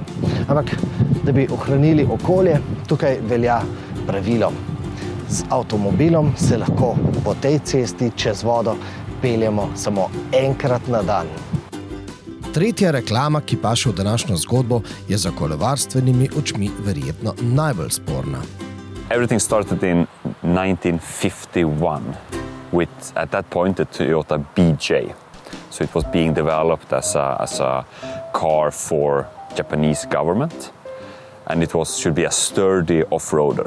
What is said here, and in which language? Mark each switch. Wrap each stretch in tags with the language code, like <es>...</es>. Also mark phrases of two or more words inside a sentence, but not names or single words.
<sl>Ampak, da bi ohranili okolje, tukaj velja pravilo. Z avtomobilom se lahko po tej cesti čez vodo peljemo samo enkrat na dan. Tretja reklama, ki paše v današnjo zgodbo, je za okoljevarstvenimi očmi verjetno najbolj sporna.</sl> <en>Everything started in 1951 with, at that point, the Toyota BJ. So it was being developed as a car for Japanese government, and it should be a sturdy off-roader.</en>